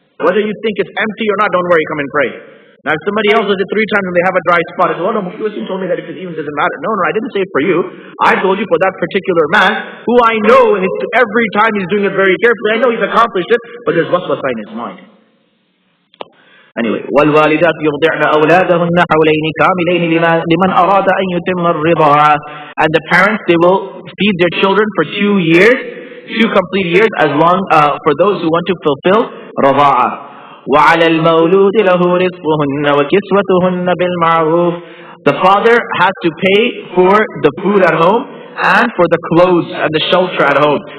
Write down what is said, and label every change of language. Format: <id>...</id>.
<en>Whether you think it's empty or not, don't worry, come and pray. Now if somebody else does it 3 times and they have a dry spot, it's, oh no, Mufti Wasim told me that if it even doesn't matter. No, I didn't say it for you. I told you for that particular man, who I know, and every time he's doing it very carefully, I know he's accomplished it, but there's waswasa in his mind.</en> <ar>Anyway, وَالْوَالِدَاتُ يُرْضِعْنَ أَوْلَادَهُنَّ حَوْلَيْنِ كَامِلَيْنِ لِمَنْ أَرَادَ أَنْ يُتِمَّ الرِّضَاعَةَ.</ar> <en>And the parents, they will feed their children for 2 years, 2 complete years, as long for those who want to fulfill رضاعة.</en> <ar>وَعَلَى الْمَوْلُودِ لَهُ رِزْقُهُنَّ وَكِسْوَتُهُنَّ بِالْمَعْرُوفِ.</ar> <en>The father has to pay for the food at home and for the clothes and the shelter at home.</en>